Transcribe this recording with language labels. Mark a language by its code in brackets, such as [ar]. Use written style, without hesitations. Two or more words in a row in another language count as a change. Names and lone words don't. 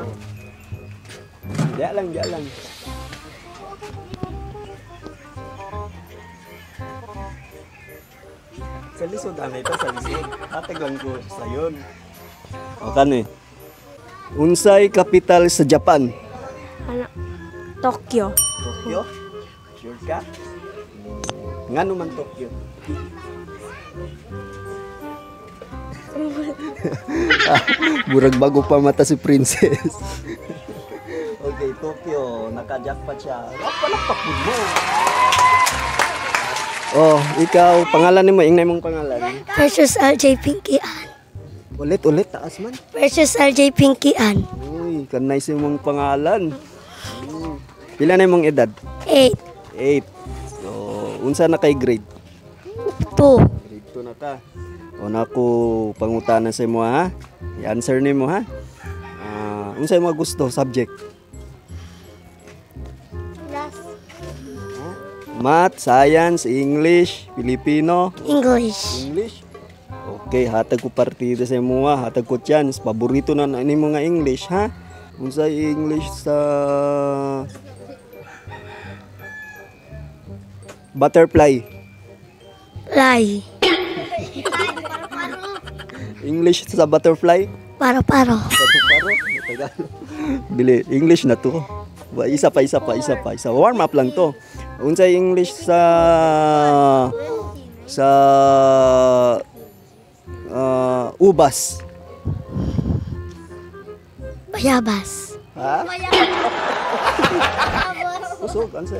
[ceb] Diya lang. Sa lisod, anay ito, sa lisod. Hatag lang ko sa yun. O kani. Unsay kapital sa Japan? Ano? Tokyo. Tokyo? Sure ka? Nga naman Tokyo. Burag bago pa mata si Princess. Okay, Tokyo. Naka-jackpot siya. Palakpak mo. Oh, ikaw, pangalan ni mo, ingay mong pangalan. Versus LJ Pinky Ann. Ulit, taas man. Versus LJ Pinky Ann. Uy, kanay sa mong pangalan. Pila na mong edad? 8. 8. So, unsa na kay grade? 2. Grade 2 na ka. O na ko pangutanan sa imo ha. I-answer nimo ha. Unsa imong gusto subject? [en] Math, Science, English, Filipino. [ceb] English. English? Okay, hatag ko partida sa imo ha. Hatag ko chance. Paborito na nimo nga English ha. Unsa English sa butterfly? Fly. English sa butterfly? Paro-paro. Paro-paro? Tagalog. Dili, English na to. Isa pa. Warm up lang to. Unsa English sa ubas? Bayabas. Ha? Usog, answer.